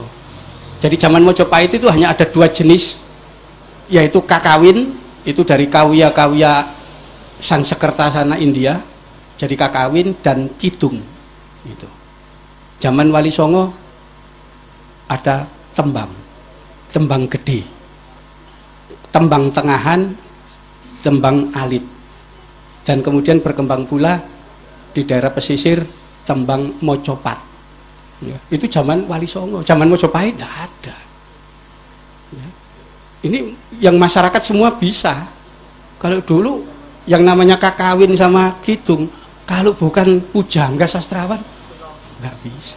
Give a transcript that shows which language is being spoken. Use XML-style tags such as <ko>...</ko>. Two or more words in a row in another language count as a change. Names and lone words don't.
<id>Jadi zaman Mojopahit itu hanya ada 2 jenis, yaitu kakawin, itu dari kawya-kawya Sanskerta sana India, jadi kakawin, dan kidung. Itu. Zaman Wali Songo ada tembang, tembang gede, tembang tengahan, tembang alit, dan kemudian berkembang pula di daerah pesisir tembang Mojopat. Ya, itu zaman Wali Songo. Zaman Mojopahit tidak ada. Ya. Ini yang masyarakat semua bisa. Kalau dulu yang namanya kakawin sama kidung, kalau bukan pujangga sastrawan nggak bisa.</id>